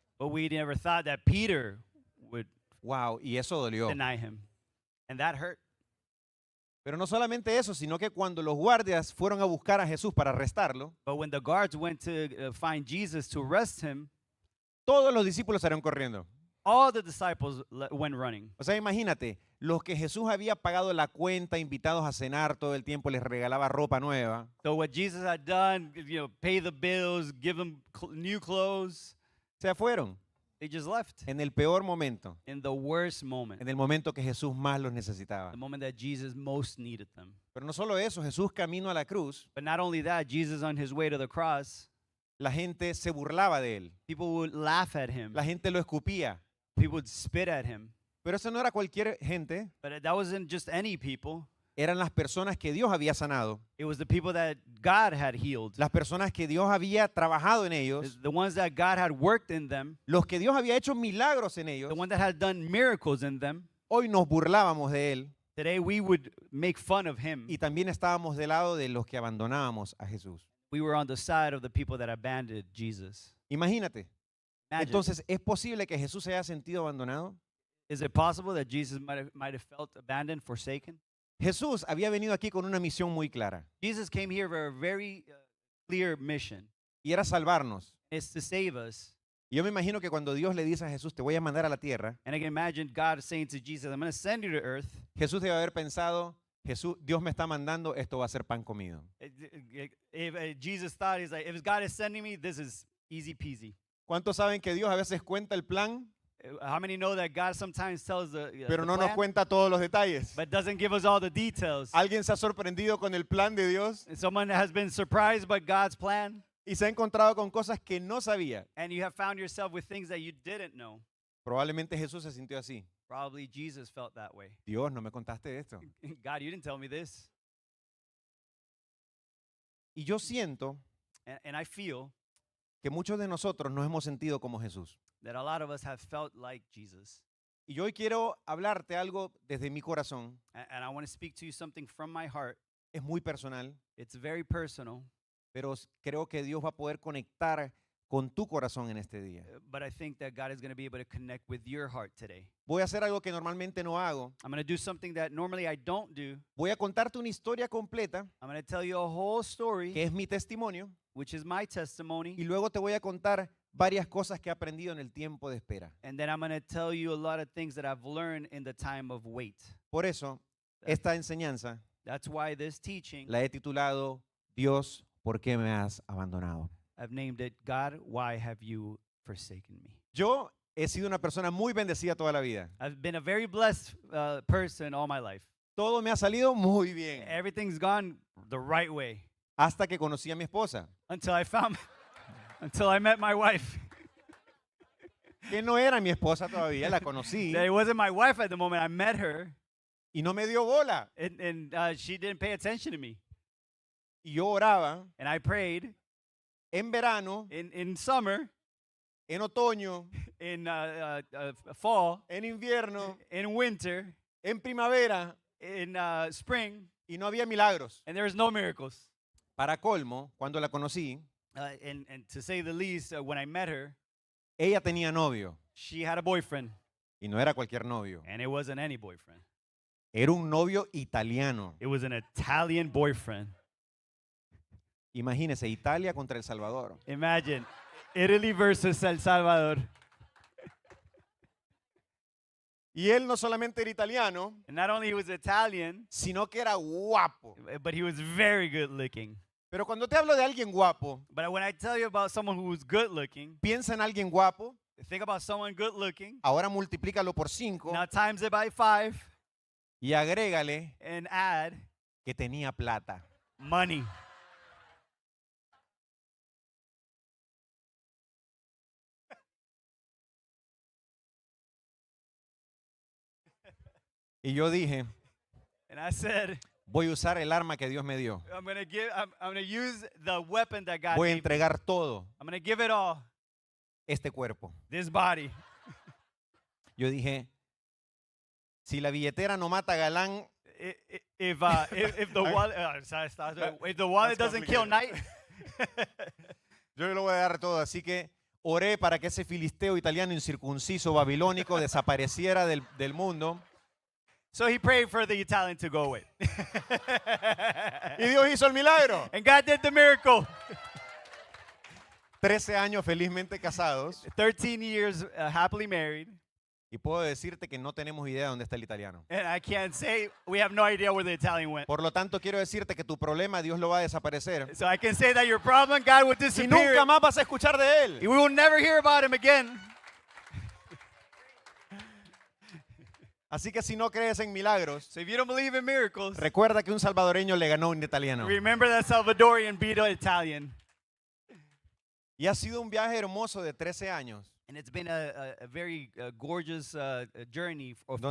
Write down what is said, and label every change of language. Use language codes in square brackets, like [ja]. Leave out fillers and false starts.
[en] But we never thought that Peter would [es] Wow, y eso dolió. [en] deny him. And that hurt. [es] Pero no solamente eso, sino que cuando los guardias fueron a buscar a Jesús para arrestarlo, [en] But when the guards went to find Jesus to arrest him, [es] todos los discípulos salieron corriendo. [en] all the disciples went running. [es] O sea, imagínate, los que Jesús había pagado la cuenta, invitados a cenar todo el tiempo, les regalaba ropa nueva, [en] So what Jesus had done, pay the bills, give them new clothes, [es] se fueron [en] they just left [es] en el peor momento, [en] in the worst moment, [es] en el momento que Jesús más los necesitaba. [en] the moment that Jesus most needed them. [es] Pero no solo eso, Jesús camino a la cruz, [en] But not only that, Jesus on his way to the cross, [es] la gente se burlaba de él, [en] people would laugh at him. [es] la gente lo escupía. [en] People would spit at him. [es] Pero eso no era cualquier gente, [en] But that wasn't just any people. [es] eran las personas que Dios había sanado, [en] It was the people that God had healed. [es] las personas que Dios había trabajado en ellos, [en] The ones that God had worked in them. [es] los que Dios había hecho milagros en ellos. [en] The one that had done miracles in them. [es] Hoy nos burlábamos de él [en] Today we would make fun of him. [es] y también estábamos del lado de los que abandonábamos a Jesús. [en] We were on the side of the people that abandoned Jesus. [es] Imagínate. [en] Imagine, [es] Entonces, ¿es posible que Jesús se haya sentido abandonado? [en] is it possible that Jesus might have felt abandoned, forsaken? [es] Jesús había venido aquí con una misión muy clara [en] Jesus came here for a very clear mission. [es] y era salvarnos. [en] It's to save us. [es] Y yo me imagino que cuando Dios le dice a Jesús, te voy a mandar a la tierra, [en] And I can imagine God saying to Jesus, I'm going to send you to earth. [es] Jesús debe haber pensado, Jesús, Dios me está mandando, esto va a ser pan comido. [en] If Jesus thought, he's like, if God is sending me, this is easy peasy. [es] ¿Cuántos saben que Dios a veces cuenta el plan, [en] How many know that God sometimes tells [es] pero [en] the [es] no nos [en] plan, [es] cuenta todos los detalles? [en] but doesn't give us all the details? [es] ¿Alguien se ha sorprendido con el plan de Dios [en] Someone has been surprised by God's plan, [es] y se ha encontrado con cosas que no sabía? [en] and you have found yourself with things that you didn't know. [es] Probablemente Jesús se sintió así. [en] Probably Jesus felt that way. [es] Dios, no me contaste esto. [en] God, you didn't tell me this. [es] Y yo siento [en] And I feel [es] que muchos de nosotros nos hemos sentido como Jesús. [en] that a lot of us have felt like Jesus. [es] Y yo hoy quiero hablarte algo desde mi corazón. [en] And I want to speak to you something from my heart. [es] Es muy personal, [en] It's very personal, [es] pero creo que Dios va a poder conectar con tu corazón en este día. [en] but I think that God is going to be able to connect with your heart today. [es] Voy a hacer algo que normalmente no hago. [en] I'm going to do something that normally I don't do. [es] Voy a contarte una historia completa, [en] I'm going to tell you a whole story, [es] que es mi testimonio, [en] which is my testimony, [es] y luego te voy a contar varias cosas que he aprendido en el tiempo de espera. [en] and then I'm going to tell you a lot of things that I've learned in the time of wait. [es] Por eso, esta enseñanza [en] That's why this teaching, [es] la he titulado Dios, ¿por qué me has abandonado? [en] I've named it, God, why have you forsaken me? [es] Yo he sido una persona muy bendecida toda la vida. [en] I've been a very blessed person all my life. [es] Todo me ha salido muy bien, [en] Everything's gone the right way [es] hasta que conocí a mi esposa, [en] until until I met my wife. [es] que no era mi esposa todavía, la conocí [en] That it wasn't my wife at the moment. I met her, [es] y no me dio bola. [en] and she didn't pay attention to me. [es] Y yo oraba [en] And I prayed [es] en verano [en] in summer [es] en otoño, [en] in fall, [es] en invierno, [en] in winter, [es] en primavera, [en] in spring, [es] y no había milagros. [en] and there was no miracles. [es] Para colmo, cuando la conocí, [en] And to say the least, when I met her, [es] ella tenía novio, [en] she had a boyfriend, [es] y no era cualquier novio, [en] and it wasn't any boyfriend. [es] era un novio italiano. [en] It was an Italian boyfriend. [es] Imagínese, Italia contra El Salvador. [en] Imagine, Italy versus El Salvador. [es] Y él no solamente era italiano, [en] And not only he was Italian, [es] sino que era guapo. [en] but he was very good looking. [es] Pero cuando te hablo de alguien guapo, [en] But when I tell you about someone who was good looking, [es] piensa en alguien guapo, [en] think about someone good looking. [es] ahora multiplícalo por 5 [en] Now times it by 5 [es] y agrégale [en] and add [es] que tenía plata. [en] money. [es] Y yo dije, [en] And I said, [es] voy a usar el arma que Dios me dio. [en] I'm gonna use the weapon that God [es] Voy a [en] gave me. [es] entregar todo [en] I'm gonna give it all, [es] este cuerpo. [en] this body. [es] Yo dije, si la billetera no mata a Galán, [en] If the wallet, if the wallet doesn't kill Knight, [es] yo le lo voy a dar todo. Así que oré para que ese filisteo italiano incircunciso babilónico desapareciera del mundo. [en] so he prayed for the Italian to go away. [es] Y Dios hizo el milagro. [en] And God did the miracle. [es] 13 años felizmente casados. [en] 13 years happily married. [es] Y puedo decirte que no tenemos idea de dónde está el italiano. [en] And I can't say we have no idea where the Italian went. [es] Por lo tanto, quiero decirte que tu problema Dios lo va a desaparecer. [en] So I can say that your problem, God would [es] Y [en] disappear. [es] nunca más vas a escuchar de él. [en] We will never hear about him again. [es] Así que si no crees en milagros, [en] So if you don't believe in miracles, [es] recuerda que un salvadoreño le ganó a un italiano. [en] remember that Salvadorian beat an Italian. [es] Y ha sido un viaje hermoso de 13 años, [en] And it's been a very gorgeous journey of